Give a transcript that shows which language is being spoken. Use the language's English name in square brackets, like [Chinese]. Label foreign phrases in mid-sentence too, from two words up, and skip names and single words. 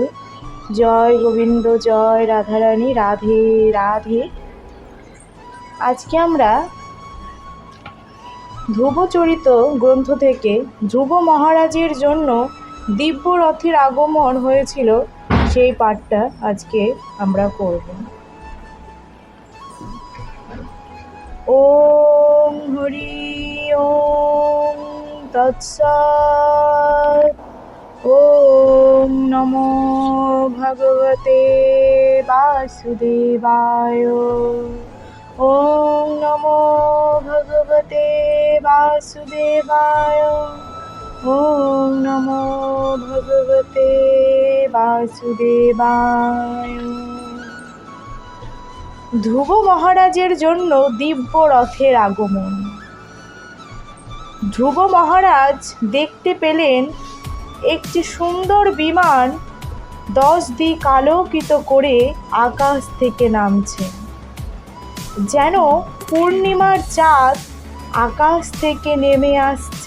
[Bangla] জয় গোবিন্দ, জয় রাধারানী, রাধে রাধে। আজকে আমরা ধ্রুবচরিত গ্রন্থ থেকে ধ্রুব মহারাজের জন্য দিব্য রথের আগমন হয়েছিল সেই পাঠটা আজকে আমরা করব। [Sanskrit] ওম হরি ওম তৎসৎ। ওম নমো ভগবতে বাসুদেবায়। ওম নমো ভগবতে বাসুদেবায়। ওম নমো ভগবতে বাসুদেবায়। [Bangla] ধ্রুব মহারাজের জন্য দিব্য রথের আগমন। ধ্রুব মহারাজ দেখতে পেলেন একটি সুন্দর বিমান 10 দিক আলোকিত করে আকাশ থেকে নামছে, যেন পূর্ণিমার চাঁদ আকাশ থেকে নেমে আসছে।